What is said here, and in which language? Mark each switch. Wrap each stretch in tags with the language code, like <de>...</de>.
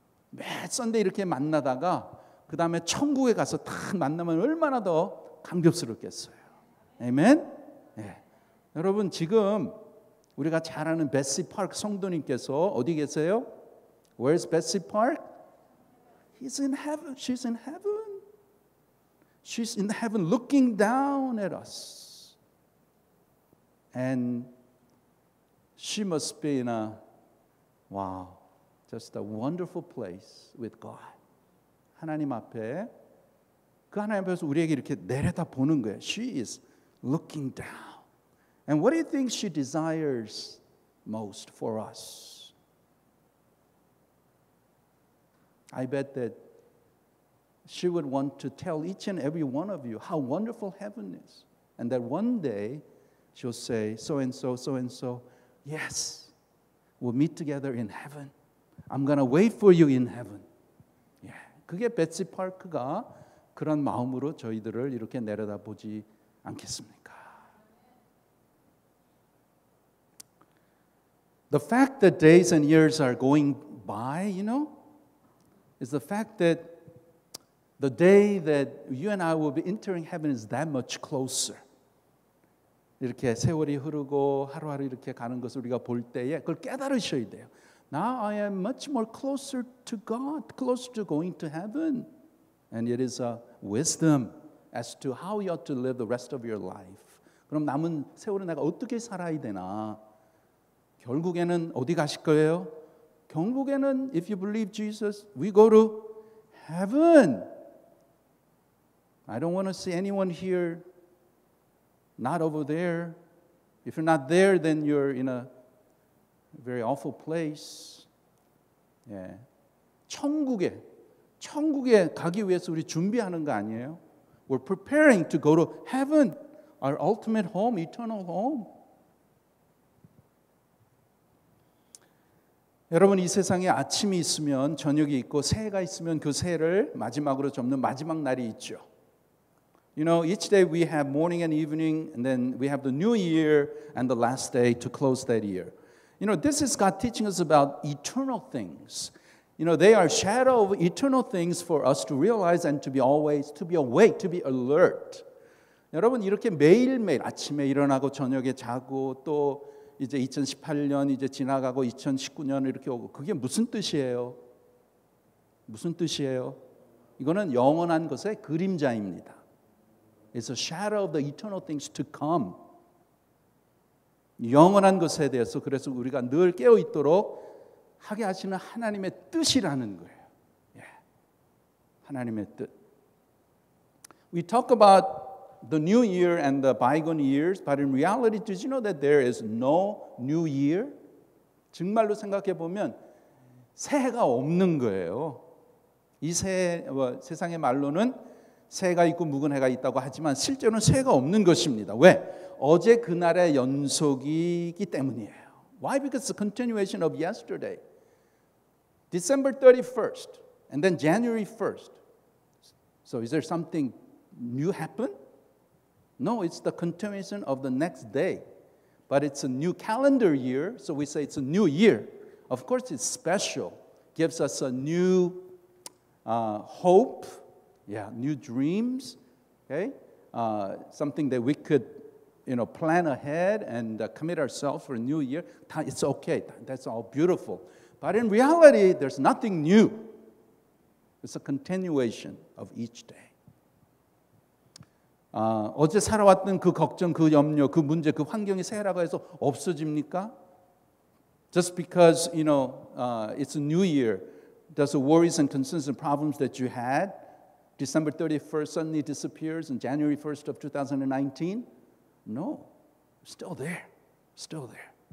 <ko>매 선데이 이렇게 만나다가 그 다음에 천국에 가서 딱 만나면 얼마나 더 감격스럽겠어요. 아멘? 네. 여러분 지금 우리가 잘 아는 베시 파크 성도님께서 어디 계세요?</ko> <en>Where's Betsy Park? He's in heaven. She's in heaven. She's in heaven looking down at us. And she must be in a, wow, just a wonderful place with God.</en> <ko>하나님 앞에 그 하나님 앞에서 우리에게 이렇게 내려다 보는 거예요.</ko> <en>She is looking down. And what do you think she desires most for us? I bet that she would want to tell each and every one of you how wonderful heaven is. And that one day she'll say, so and so, yes, we'll meet together in heaven. I'm going to wait for you in heaven. Yeah.</en> <ko>그게 베시 파크가 그런 마음으로 저희들을 이렇게 내려다보지 않겠습니까?</ko> <en>The fact that days and years are going by, is the fact that the day that you and I will be entering heaven is that much closer.</en> <ko>이렇게 세월이 흐르고 하루하루 이렇게 가는 것을 우리가 볼 때에 그걸 깨달으셔야 돼요.</ko> <en>Now I am much more closer to God, closer to going to heaven. And it is a wisdom as to how you ought to live the rest of your life.</en> <ko>그럼 남은 세월을 내가 어떻게 살아야 되나? 결국에는 어디 가실 거예요? 결국에는</ko> <en>if you believe Jesus, we go to heaven. I don't want to see anyone here not over there. If you're not there, then you're in a very awful place.</en> <ko>예. 천국에 가기 위해서 우리 준비하는 거 아니에요?</ko> <en>We're preparing to go to heaven, our ultimate home, eternal home.</en> <ko>여러분 이 세상에 아침이 있으면 저녁이 있고 새해가 있으면 그 새해를 마지막으로 접는 마지막 날이 있죠.</ko> <en>Each day we have morning and evening, and then we have the new year and the last day to close that year. This is God teaching us about eternal things. They are shadow of eternal things for us to realize and to be awake, to be alert.</en> <ko>여러분 이렇게 매일매일 아침에 일어나고 저녁에 자고 또 이제 2018년 이제 지나가고 2019년 이렇게 오고 그게 무슨 뜻이에요? 무슨 뜻이에요? 이거는 영원한 것의 그림자입니다. It's a shadow of the eternal things to come. 영원한 것에 대해서 그래서 우리가 늘 깨어 있도록 하게 하시는 하나님의 뜻이라는 거예요. 예. 하나님의 뜻.</ko> <en>We talk about the new year and the bygone years, but in reality, did you know that there is no new year?</en> <ko>정말로 생각해 보면 새해가 없는 거예요. 이 새해, 세상의 말로는 새해가 있고 묵은 해가 있다고 하지만 실제로는 새해가 없는 것입니다. 왜? 어제 그날의 연속이기 때문이에요.</ko> <en>Why? Because it's a continuation of yesterday. December 31st and then January 1st. So is there something new happen? No, it's the continuation of the next day. But it's a new calendar year, so we say it's a new year. Of course, it's special. Gives us a new hope, new dreams, okay? Something that we could, plan ahead and commit ourselves for a new year. It's okay. That's all beautiful. But in reality, there's nothing new. It's a continuation of each day.</en> <ko>어제 살아왔던 그 걱정, 그 염려, 그 문제, 그 환경이 새해라고 해서 없어집니까?</ko> <en>Just because, it's a new year, does the worries and concerns and problems that you had, December 31st suddenly disappears and January 1st of 2019? No, still there, still there.</en>